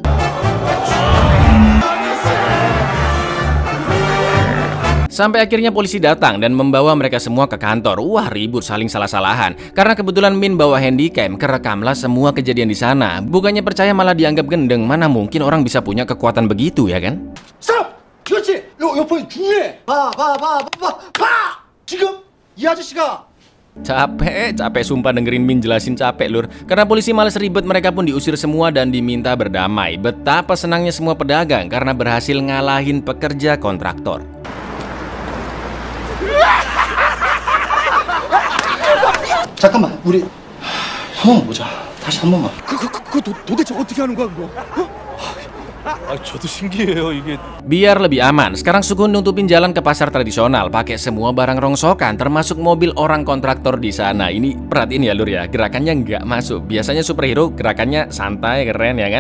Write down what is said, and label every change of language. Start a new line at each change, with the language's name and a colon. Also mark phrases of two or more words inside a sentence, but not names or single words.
Indonesian: Sampai akhirnya polisi datang dan membawa mereka semua ke kantor. Wah, ribut saling salah-salahan. Karena kebetulan Min bawa handycam, kerekamlah semua kejadian di sana. Bukannya percaya malah dianggap gendeng. Mana mungkin orang bisa punya kekuatan begitu ya kan?
Korean: 그렇지. 옆에 중요해. 봐. 지금 이 아저씨가
Indonesian: Capek sumpah dengerin Min jelasin capek lur. Karena polisi males ribet, mereka pun diusir semua dan diminta berdamai. Betapa senangnya semua pedagang karena berhasil ngalahin pekerja kontraktor.
Korean: 잠깐만 우리 형 보자. 다시 한 번만. 그거 도대체 어떻게 하는 거야 그거? 저도 신기해요 이게.
Indonesian: Biar lebih aman, sekarang Sukun nutupin jalan ke pasar tradisional pakai semua barang rongsokan termasuk mobil orang kontraktor di sana. Ini perhatiin ya lur ya, gerakannya nggak masuk. Biasanya superhero gerakannya santai keren ya kan.